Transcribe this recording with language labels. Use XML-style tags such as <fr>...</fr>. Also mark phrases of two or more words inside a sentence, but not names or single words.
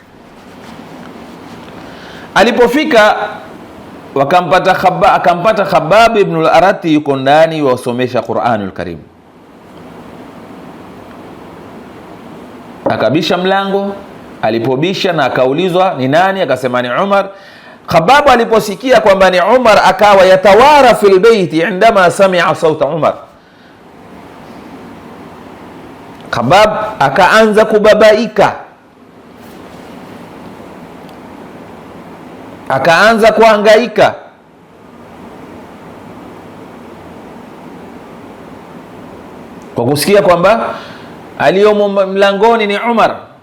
<sw>Alipofika akampata Khabbab ibn al-Arati yuko ndani wasomesha</sw> <ar>القرآن الكريم.</ar> <sw>Akabisha mlango, alipobisha na akaulizwa ni nani, akasema ni Umar. Khabbab aliposikia kwamba ni Umar akawa</sw> <ar>يتوارى في البيت عندما سمع صوت عمر.</ar> <sw>Khabbab akaanza kubabaika, akaanza kuhangaika kwa kusikia kwamba aliyomo mlangoni ni Umar.</sw>